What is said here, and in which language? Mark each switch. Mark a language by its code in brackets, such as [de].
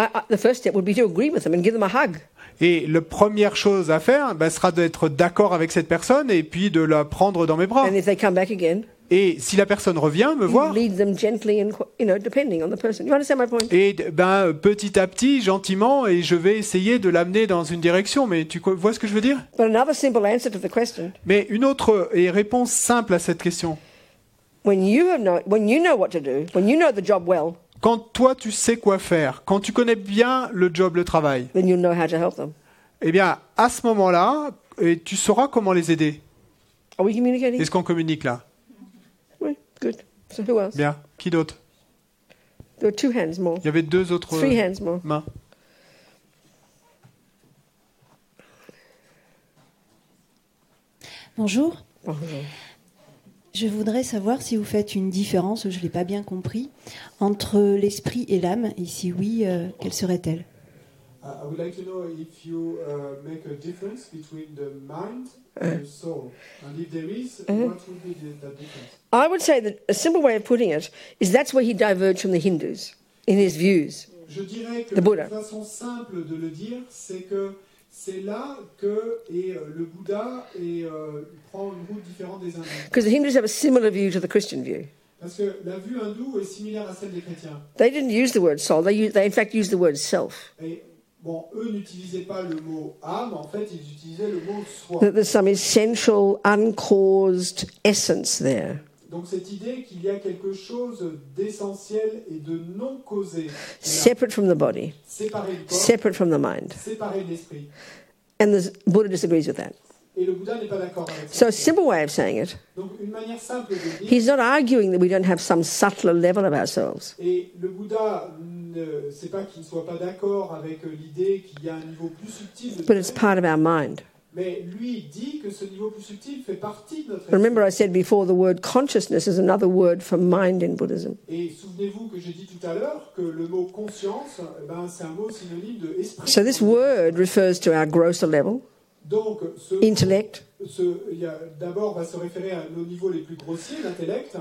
[en] the first step would be to agree with them and give them a hug. [fr] et la première chose à faire sera d'être d'accord avec cette personne et puis de la prendre dans mes bras. [en] And if they come back again, [fr] Et si la personne revient me [en] you [fr] voir, [en] lead them gently and, depending on the person. You understand my point? [fr] et petit à petit, gentiment, et je vais essayer de l'amener dans une direction. Mais tu vois ce que je veux dire? [en] But another simple answer to the question, [fr] Mais une autre réponse simple à cette question. [en] when you know what to do, when you know the job well, [fr] Quand toi tu sais quoi faire, quand tu connais bien le job, le travail, [en] then you'll know how to help them. [fr] eh bien à ce moment-là, tu sauras comment les aider. [en] Are we communicating? [fr] Est-ce qu'on communique là? [en] Oui, good. So who else? [fr] Bien. Qui d'autre? [en] There were 2 hands more. [fr] Il y avait 2 autres [en] 3 hands more. [fr] mains. Bonjour. Bonjour. Je voudrais savoir si vous faites une différence, je ne l'ai pas bien compris, entre l'esprit et l'âme. Et si oui, quelle serait-elle? [en] I would like to know if you make a difference between the mind and the soul. And if there is, what would be that difference? I would say that a simple way of putting it is that's where he diverged from the Hindus in his views. [fr] Je dirais que [en] The Buddha. [fr] une façon simple de le dire, c'est que c'est là que le Bouddha prend une route différente des hindous. [en] Because the Hindus have a similar view to the Christian view. [fr] Parce que la vue hindoue est similaire à celle des chrétiens. [en] They didn't use the word soul, they in fact used the word self. [fr] Et bon, eux n'utilisaient pas le mot âme, en fait, ils utilisaient le mot soi. [en] That there's some essential, uncaused essence there. [fr] Donc cette idée qu'il y a quelque chose d'essentiel et de non causé, [en] Separate from the body, [fr] séparé du corps, [en] separate from the mind. [fr] séparé de l'esprit. [en] And the Buddha disagrees with that. [fr] Et le Bouddha n'est pas d'accord avec [en] So [fr] ça. [en] a simple way of saying it, [fr] Donc une manière simple de dire, [en] he's not arguing that we don't have some subtler level of ourselves. [fr] et le Bouddha, c'est pas qu'il ne soit pas d'accord avec l'idée qu'il y a un niveau plus subtil de [en] But it's part of our mind. [fr] mais lui dit que ce niveau plus subtil fait partie de notre esprit. [en] Remember I said before the word consciousness is another word for mind in Buddhism. [fr] Et souvenez-vous que j'ai dit tout à l'heure que le mot conscience, c'est un mot synonyme de esprit. [en] So this word refers to our grosser level, [fr] Donc, [en] intellect, [fr] d'abord va se référer à nos niveaux les plus grossiers, l'intellect,